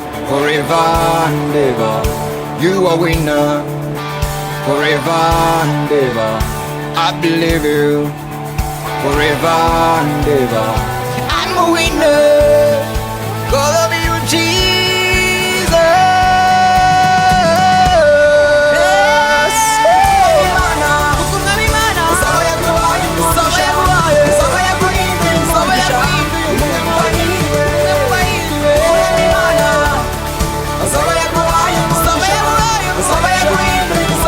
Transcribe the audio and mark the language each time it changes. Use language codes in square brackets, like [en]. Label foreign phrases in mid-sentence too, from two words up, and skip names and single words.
[en] Forever and ever, you are winner. Forever and ever, I believe you. Forever and ever, I'm a winner. 'Cause of you, Jesus. [rw] Hey, Imana. Uzaba yaguhaye umugisha. Uzaba yaguhinduriye umugisha. Umunyamahirwe. Azaba yaguhaye umugisha. Azaba yaguhinduye umugisha.